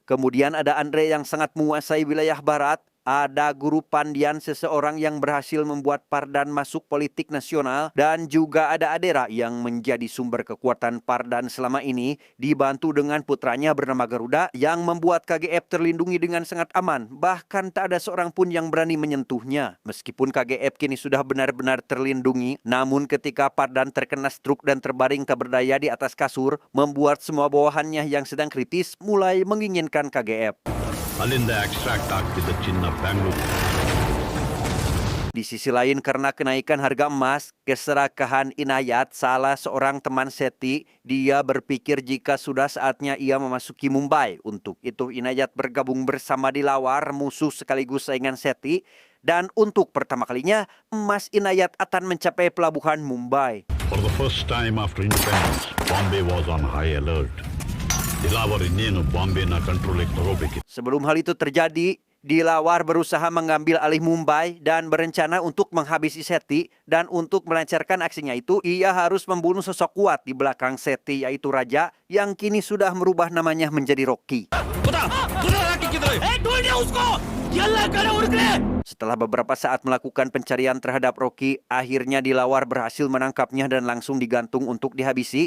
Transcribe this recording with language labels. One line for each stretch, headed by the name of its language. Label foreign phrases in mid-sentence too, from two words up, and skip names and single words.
Indonesian: Kemudian ada Andre yang sangat menguasai wilayah barat. Ada Guru Pandian, seseorang yang berhasil membuat Pardan masuk politik nasional, dan juga ada Adera yang menjadi sumber kekuatan Pardan selama ini, dibantu dengan putranya bernama Garuda yang membuat KGF terlindungi dengan sangat aman, bahkan tak ada seorang pun yang berani menyentuhnya. Meskipun KGF kini sudah benar-benar terlindungi, namun ketika Pardan terkena stroke dan terbaring tak berdaya di atas kasur, membuat semua bawahannya yang sedang kritis mulai menginginkan KGF.
Kannada: ಅಲ್ಲಿಂದ ಎಕ್ಸ್ಟ್ರಾಕ್ಟ್ ಆಗ್ತಿದ್ದ ಚಿನ್ನ ಬ್ಯಾಂಗ್ಳೂರ್.
Indonesian: Di sisi lain, karena kenaikan harga emas, keserakahan Inayat, salah seorang teman Sethi, dia berpikir jika sudah saatnya ia memasuki Mumbai. Untuk itu Inayat bergabung bersama Dilawar, musuh sekaligus saingan Sethi, dan untuk pertama kalinya emas Inayat akan mencapai pelabuhan Mumbai.
English: For the first time after independence, Bombay was on high alert.
Kannada: ದಿಲಾವರ್ ಇನ್ನೇನು ಬಾಂಬೆನ ಕಂಟ್ರೋಲಿಗೆ ತಗೋಬೇಕಿತ್ತು.
Indonesian: Sebelum hal itu terjadi, Dilawar berusaha mengambil alih Mumbai dan berencana untuk menghabisi Seti, dan untuk melancarkan aksinya itu ia harus membunuh sosok kuat di belakang Seti, yaitu Raja yang kini sudah merubah namanya menjadi Rocky. Setelah beberapa saat melakukan pencarian terhadap Rocky, akhirnya Dilawar berhasil menangkapnya dan langsung digantung untuk dihabisi.